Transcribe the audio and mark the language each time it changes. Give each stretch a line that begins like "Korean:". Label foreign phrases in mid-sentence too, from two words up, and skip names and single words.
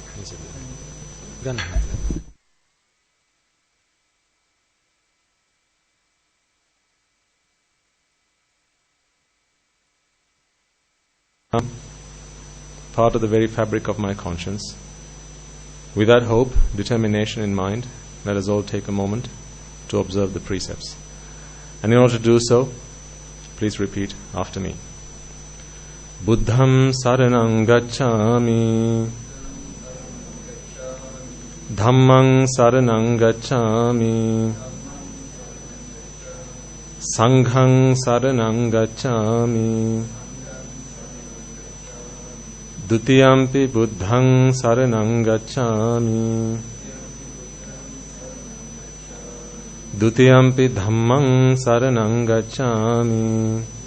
English: Part of the very fabric of my conscience. With that hope, determination in mind, let us all take a moment to observe the precepts. And in order to do so, please repeat after me.
Pali: Buddham saranang gacchami, Dhammang saranang gacchami, Sanghang saranang gacchami, Dutiyampi buddhang saranang gacchami, Dutiyampi dhammang saranang gacchami,